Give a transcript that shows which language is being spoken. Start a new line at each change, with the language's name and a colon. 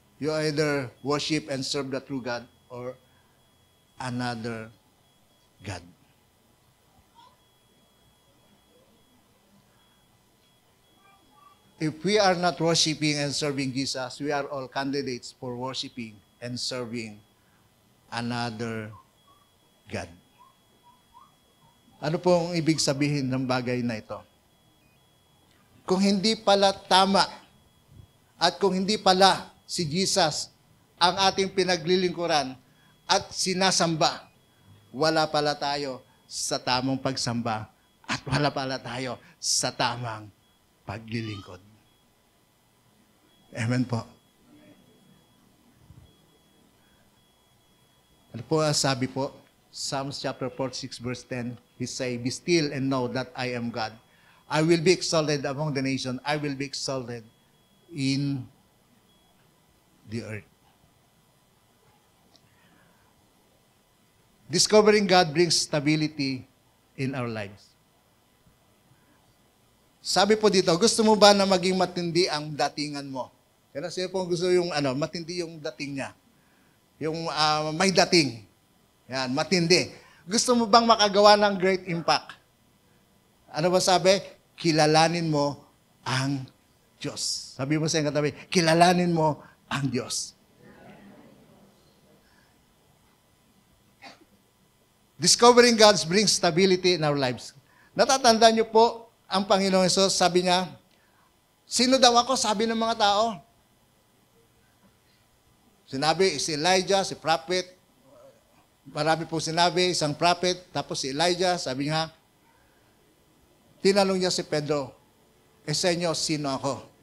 English: You either worship and serve the true God or another God. If we are not worshiping and serving Jesus, we are all candidates for worshiping and serving another God.
Filipino: Ano pong ibig sabihin ng bagay na ito? Kung hindi pala tama at kung hindi pala si Jesus ang ating pinaglilingkuran at sinasamba, wala pala tayo sa tamang pagsamba at wala pala tayo sa tamang paglilingkod. Amen po. Ano po ang sabi po?
English: Psalms chapter 46 verse 10, He say, Be still and know that I am God. I will be exalted among the nations. I will be exalted in the earth. Discovering God brings stability in our lives.
Filipino: Sabi po dito, gusto mo ba na maging matindi ang datingan mo? Kaya sino po gusto yung matindi yung dating niya? Yung may dating. Yan, matindi. Gusto mo bang makagawa ng
English: great impact?
Filipino: Ano ba sabi? Kilalanin mo ang Diyos. Sabi mo sa iyong katabi, kilalanin mo ang Diyos.
English: Discovering God brings stability in our lives.
Filipino: Natatandaan niyo po, ang Panginoong Hesus, sabi niya, sino daw ako? Sabi ng mga tao. Sinabi, si Elijah, si prophet. Marami po sinabi, isang prophet. Tapos si Elijah, sabi niya, tinanong niya si Pedro, sa inyo, sino ako?